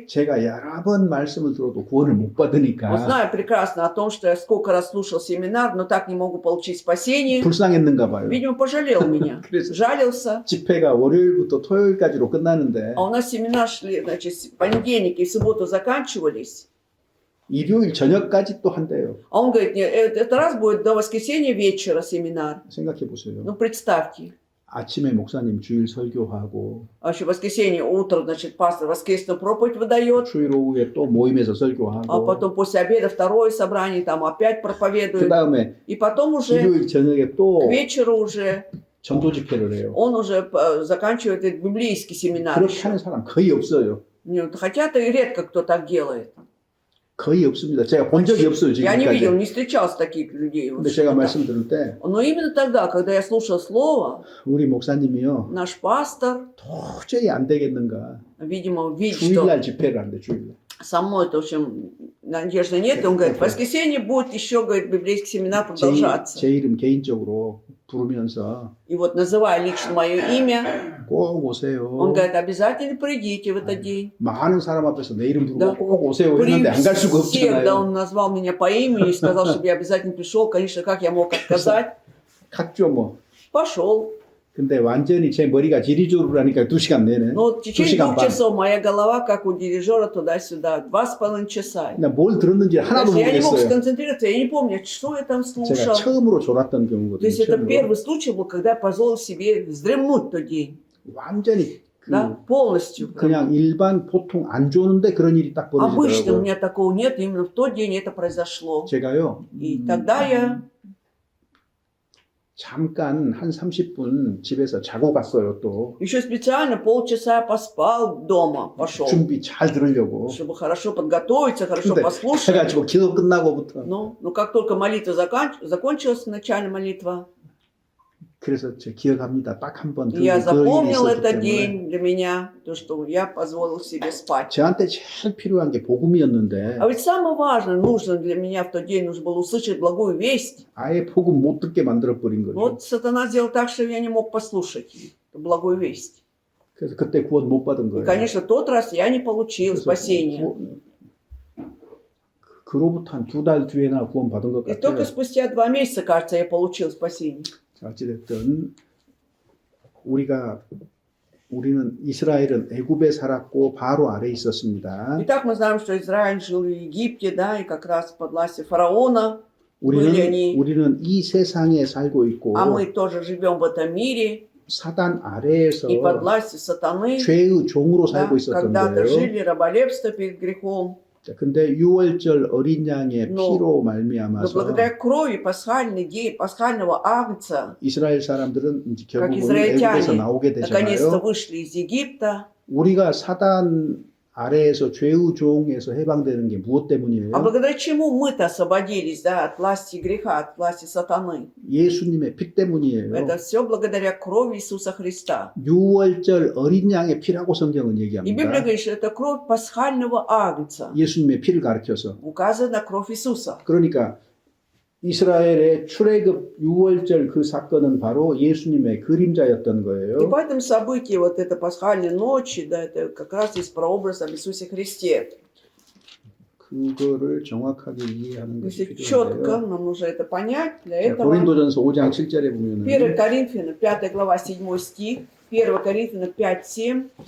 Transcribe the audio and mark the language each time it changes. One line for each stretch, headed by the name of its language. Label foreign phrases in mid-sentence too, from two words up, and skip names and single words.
Korean: 제가 여러 번 말씀을 들어도 구원을 못 받으니까
Russian: вот знаю прекрасно о том, что я сколько раз слушал семинар, но так не могу получить спасение.
Korean: 불쌍했는가 봐요.
Russian: Видимо, пожалел меня,
Korean: 그래서
Russian: жалился.
Korean: 집회가 월요일부터 토요일까지로 끝나는데
Russian: А у нас семинар шли, значит, в понедельник и в субботу заканчивались.
Korean: 일요일 저녁까지 또 한대요.
Russian: А он говорит, нет, это раз будет до воскресенья вечера семинар.
Korean: 생각해 보세요.
Russian: Ну, представьте.
Korean: 아침에 목사님 주일 설교하고
Russian: А еще в воскресенье утро, значит, пастор воскресную проповедь выдает.
Korean: 주일 오후에 또 모임에서
Russian: А
Korean: 설교하고
Russian: потом после обеда второе собрание, там опять
Korean: 그
Russian: проповедует.
Korean: 다음에
Russian: И потом уже
Korean: 일요일 저녁에 또
Russian: к вечеру уже
Korean: 전도 집회를 해요.
Russian: он уже заканчивает этот библейский семинар.
Korean: 그렇게 하는 사람 거의 없어요.
Russian: Нет, хотя то и редко кто так делает.
Korean: 거의 없습니다. 제가 본 적이 없어요
Russian: Я не видел,
Korean: 지금까지.
Russian: не встречался таких людей.
Korean: 근데 제가 말씀 들을 때
Russian: Но именно тогда, когда я слушал слово,
Korean: 우리 목사님이요
Russian: наш пастор,
Korean: 도저히 안 되겠는가
Russian: видимо, видит, что
Korean: 주일날 집회를 한대 주일날.
Russian: со мной, в общем, надежды нет. И он говорит, в воскресенье будет еще, говорит, библейский семинар продолжаться.
Korean: 제 이름 개인적으로 부르면서
Russian: И вот называя лично мое имя,
Korean: 꼭 오세요.
Russian: он говорит, обязательно придите в этот день.
Korean: 많은 사람 앞에서 내 이름 부르고
Russian: Да.
Korean: 꼭 오세요
Russian: При
Korean: 했는데 안 갈 수가
Russian: всех, да,
Korean: 없잖아요.
Russian: он назвал меня по имени и сказал, чтобы я обязательно пришел. Конечно, как я мог отказать?
Korean: 갔죠 뭐.
Russian: Пошел.
Korean: 근데 완전히 제 머리가 지리조르라니까 2시간 내내.
Russian: Но в течение
Korean: 2시간
Russian: 2
Korean: 반.
Russian: часов моя голова, как у дирижера, туда-сюда. 2,5 часа.
Korean: 나 뭘 들었는지 하나도
Russian: Даже я не мог
Korean: 모르겠어요.
Russian: сконцентрироваться, я не помню, что я там
Korean: 제가
Russian: слушал.
Korean: 처음으로 졸았던
Russian: То
Korean: 경우거든요.
Russian: есть это
Korean: 처음으로.
Russian: первый случай был, когда я позволил себе вздремнуть тот день.
Korean: 완전히 그
Russian: Да, полностью.
Korean: 그냥 일반 보통 안 좋은데 그런 일이 딱
Russian: Обычно у
Korean: 벌어지더라고요.
Russian: меня такого нет, именно в тот день это произошло.
Korean: 제가요.
Russian: И тогда я
Korean: 잠깐 한 30분 집에서 자고 갔어요 또.
Russian: еще специально полчаса поспал дома, пошел,
Korean: 준비 잘 들으려고.
Russian: чтобы хорошо подготовиться, хорошо
Korean: 근데
Russian: послушать.
Korean: 해가지고 기도 끝나고부터
Russian: Ну, как только молитва закончилась, начальная молитва,
Korean: 그래서 제가 기억합니다. 딱 한 번
Russian: я запомнил
Korean: 있었기
Russian: этот
Korean: 때문에.
Russian: день для меня, то, что я позволил себе спать.
Korean: 저한테 제일 필요한 게 복음이었는데
Russian: А ведь самое важное, нужно для меня в тот день, нужно было услышать благую весть.
Korean: 아예 복음 못 듣게 만들어버린 거죠.
Russian: Вот сатана сделал так, что я не мог послушать эту благую весть.
Korean: 그래서 그때 구원 못 받은
Russian: И,
Korean: 거예요.
Russian: конечно, в тот раз я не получил
Korean: 그래서
Russian: спасения.
Korean: 그로부터 한 2달 뒤에나 구원받은 것
Russian: И только
Korean: 같아요.
Russian: спустя 2 месяца, кажется, я получил спасение.
Korean: 자, 어찌됐든 우리는 이스라엘은 애굽에 살았고 바로 아래에 있었습니다.
Russian: Итак, мы знаем, что Израиль жил в Египте, да, и как раз под властью фараона были они.
Korean: 우리는 이 세상에 살고 있고
Russian: А мы тоже живем в этом мире
Korean: 사단 아래에서
Russian: и под властью сатаны.
Korean: 죄의 종으로
Russian: Да,
Korean: 살고
Russian: когда-то
Korean: 있었던데요.
Russian: жили раболепство перед грехом.
Korean: 자, 근데 6월절 어린 양의
Russian: Но-
Korean: 피로
Russian: Но
Korean: 말미암아서
Russian: благодаря крови пасхального агнца,
Korean: 이스라엘 사람들은 이제
Russian: как
Korean: 결국은
Russian: израильтяне,
Korean: 애굽에서 나오게
Russian: наконец-то
Korean: 되잖아요.
Russian: вышли из Египта.
Korean: 우리가 사단 아래에서 죄의 종에서 해방되는 게 무엇 때문이에요?
Russian: А благодаря чему мы-то освободились, да, от власти греха, от власти сатаны?
Korean: 예수님의 피 때문이에요.
Russian: Это все благодаря крови Иисуса Христа.
Korean: 6월절 어린 양의 피라고 성경은
Russian: И Библия
Korean: 얘기합니다.
Russian: говорит, что это кровь пасхального агнца.
Korean: 예수님의 피를 가르쳐서.
Russian: Указана на кровь Иисуса.
Korean: 그러니까 이스라엘의 출애굽 6월절 그 사건은 바로 예수님의 그림자였던
Russian: И
Korean: 거예요.
Russian: поэтому событие вот это пасхальной ночи, да, это как раз есть прообраз об Иисусе Христе.
Korean: 그거를 정확하게 이해하는 것이
Russian: Если четко
Korean: 필요한데요.
Russian: нам нужно это понять, для
Korean: 자,
Russian: этого
Korean: 고린도전서 5장 7절에 보면은
Russian: 1 Коринфянам 5 глава 7 стих, 1 Коринфянам 5:7.